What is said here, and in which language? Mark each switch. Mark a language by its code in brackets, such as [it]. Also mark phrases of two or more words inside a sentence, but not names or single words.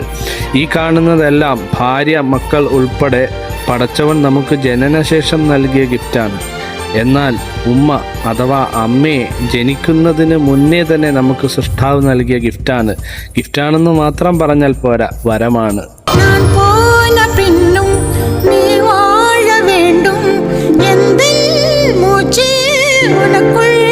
[ml] ഈ കാണുന്നതെല്ലാം ഭാര്യ മക്കൾ ഉൾപ്പെടെ പടച്ചവൻ നമുക്ക് ജനനശേഷം നൽകിയ ഗിഫ്റ്റാണ്. എന്നാൽ ഉമ്മ അഥവാ അമ്മയെ ജനിക്കുന്നതിന് മുന്നേ തന്നെ നമുക്ക് സൃഷ്ടാവ് നൽകിയ ഗിഫ്റ്റാണെന്ന് മാത്രം പറഞ്ഞാൽ പോരാ, വരമാണ്. [ta] நான் போன பின்னும் நீ வாழ வேண்டும் எந்த மூச்சு உனக்குள்